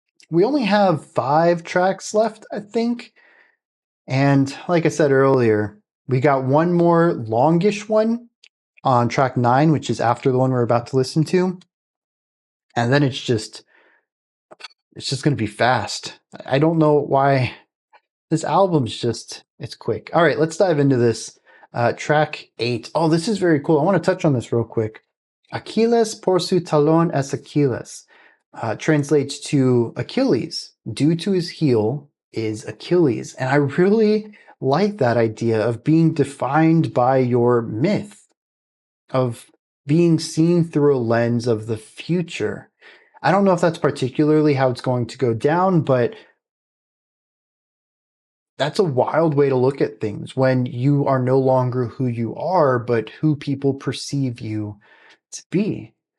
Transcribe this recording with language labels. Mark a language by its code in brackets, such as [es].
[en] We only have 5 tracks left, I think. And like I said earlier, we got one more longish one on track 9, which is after the one we're about to listen to. And then it's just going to be fast. I don't know why. This album's just, it's quick. All right, let's dive into this. Track 8. Oh, this is very cool. I want to touch on this real quick. [es] Aquiles por su talón es Aquiles. [en] Translates to Achilles. Due to his heel is Achilles. And I really like that idea of being defined by your myth, of being seen through a lens of the future. I don't know if that's particularly how it's going to go down, but that's a wild way to look at things when you are no longer who you are, but who people perceive you to be.